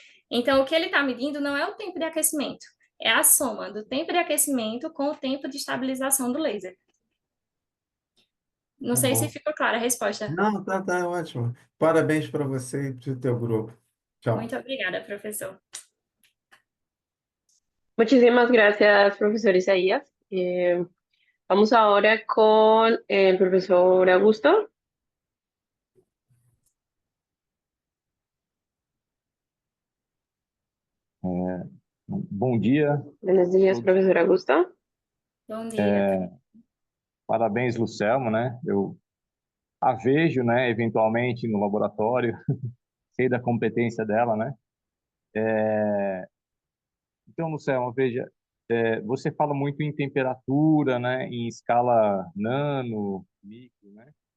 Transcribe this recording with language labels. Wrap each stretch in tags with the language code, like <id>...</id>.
<pt>Então, o que ele está medindo não é o tempo de aquecimento, é a soma do tempo de aquecimento com o tempo de estabilização do laser. Não Tá sei se bom. ficou clara a resposta. Não, tá ótimo. Parabéns para você e para o teu grupo. Tchau. Muito obrigada, professor.</pt> <es>Muchísimas gracias, profesor Isaías. Vamos ahora con el profesor Augusto.</es> <pt>Bom dia.</pt> <es>Buenos días, profesor Augusto.</es> <pt>Bom dia. Parabéns, Lucelmo, né? Eu a vejo, né, eventualmente no laboratório, sei da competência dela, né? Então, Lucelmo, veja, você fala muito em temperatura, né, em escala nano, micro, né?</pt>